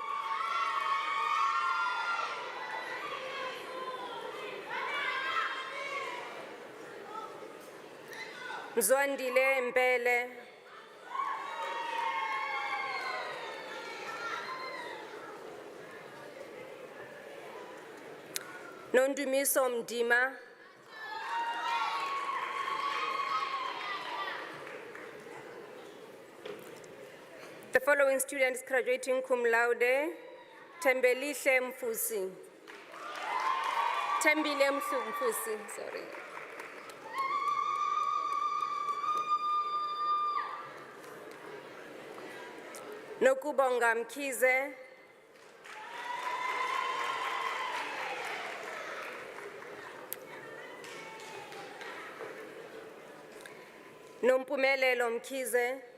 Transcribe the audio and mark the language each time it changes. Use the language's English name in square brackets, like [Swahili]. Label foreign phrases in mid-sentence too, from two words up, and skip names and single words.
[English] Mzwandile Mbele. Indumiso Mdima. The following students graduating [Latin] cum laude. [English] Tembelihle Mfusi. Tembile Mfusi, sorry. Nokubonga Mkhize. Nompumelelo Mkhize.